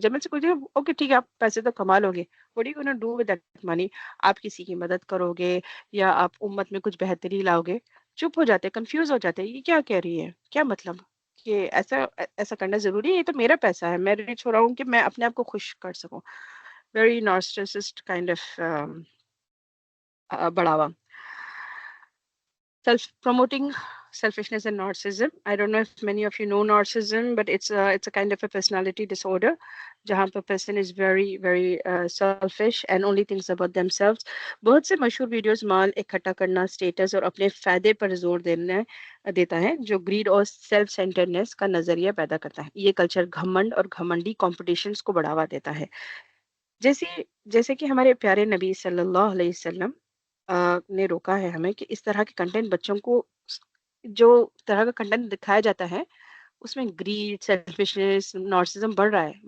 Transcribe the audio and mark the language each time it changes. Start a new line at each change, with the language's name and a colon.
Urdu: جب میں سے پوچھے اوکے ٹھیک ہے آپ پیسے تو کما لو گے، what you gonna do with that money? آپ کسی کی مدد کرو گے یا آپ امت میں کچھ بہتری لاؤ گے؟ چپ ہو جاتے، کنفیوز ہو جاتے، یہ کیا کہہ رہی ہے، کیا مطلب کہ ایسا ایسا کرنا ضروری ہے؟ یہ تو میرا پیسہ ہے، میں ریچ ہو رہا ہوں کہ میں اپنے آپ کو خوش کر سکوں.
English: Very narcissist kind of بڑھاوا. Self-promoting selfishness and narcissism. I don't know if many of you know narcissism, but it's a kind of a personality disorder جہاں پہ person is very very selfish and only thinks about themselves.
Urdu: بہت سے مشہور videos مال اکٹھا کرنا، status اور اپنے فائدے پر زور دیتا ہے جو گریڈ اور سیلف سینٹرنس کا نظریہ پیدا کرتا ہے. یہ کلچر گھمنڈ اور گھمنڈی کمپٹیشنز کو بڑھاوا دیتا ہے. جیسے کہ ہمارے پیارے نبی صلی اللہ علیہ وسلم نے روکا ہے ہمیں کہ اس طرح کے کنٹینٹ بچوں کو جو طرح کا کنٹینٹ دکھایا جاتا ہے اس میں گریڈ، سیلفشنس، نارسزم بڑھ رہا ہے.